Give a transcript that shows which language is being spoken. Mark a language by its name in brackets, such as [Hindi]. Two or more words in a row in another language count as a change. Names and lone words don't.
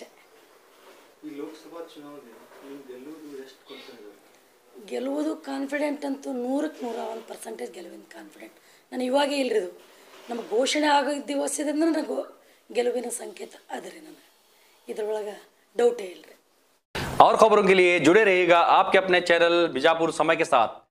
[Kannada] ಈ ಲೋಕಸಭಾ ಚುನಾವಣೆ ಗೆಲ್ಲುವುದು ಕಾನ್ಫಿಡೆಂಟ್ ಅಂತೂ 100ಕ್ಕೆ 101% ಗೆಲುವಿನ ಕಾನ್ಫಿಡೆಂಟ್. ನಾನು ಇವಾಗೇ ಇಲ್ಲರಿದು ನಮ್ಮ ಘೋಷಣೆ ಆಗೋ ದಿವಸದಿಂದ ನನಗೆ ಗೆಲುವಿನ ಸಂಕೇತ ಅದ ರೀ. ನನಗೆ ಇದರೊಳಗೆ ಡೌಟೇ ಇಲ್ಲ ರೀ. [Hindi] और खबरों के लिए जुड़े रहिएगा आपके अपने चैनल बीजापुर समय के साथ।